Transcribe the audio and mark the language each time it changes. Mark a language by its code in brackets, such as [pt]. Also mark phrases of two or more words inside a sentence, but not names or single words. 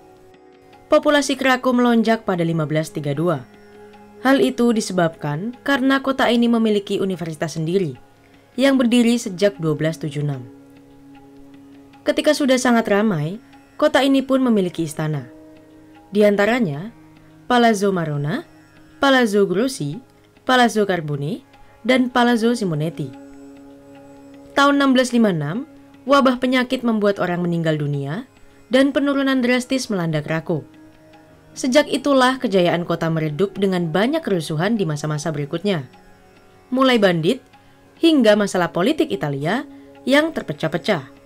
[id] Populasi Krakow melonjak pada 1532. Hal itu disebabkan karena kota ini memiliki universitas sendiri yang berdiri sejak 1276. Ketika sudah sangat ramai, kota ini pun memiliki istana. Di antaranya Palazzo Marona, Palazzo Grossi, Palazzo Carbone, dan Palazzo Simonetti. Tahun 1656, wabah penyakit membuat orang meninggal dunia dan penurunan drastis melanda Krakow. Sejak itulah kejayaan kota meredup dengan banyak kerusuhan di masa-masa berikutnya. Mulai bandit hingga masalah politik Italia yang terpecah-pecah.